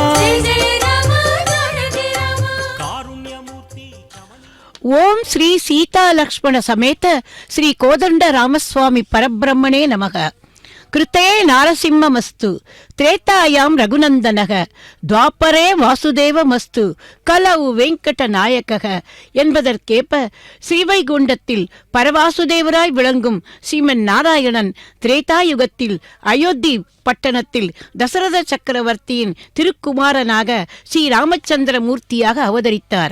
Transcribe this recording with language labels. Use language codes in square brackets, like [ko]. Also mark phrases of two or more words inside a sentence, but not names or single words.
[sa] ओम श्री सीता लक्ष्मण समेत श्री कोदंड रामस्वामी परब्रह्मणे नमः। कृते नारसिंहमस्तु त्रेतायां रघुनंदनः द्वापरे वासुदेवमस्तु कलौ வெங்கட நாயகः [ta] என்பதற்கேற்ப ஸ்ரீவைகுண்டத்தில் பரவாசுதேவராய் விளங்கும் ஸ்ரீமன் நாராயணன் திரேதாயுகத்தில் அயோத்தி பட்டணத்தில் தசரத சக்கரவர்த்தியின் திருக்குமாரனாக ஸ்ரீ ராமச்சந்திர மூர்த்தியாக அவதரித்தார்.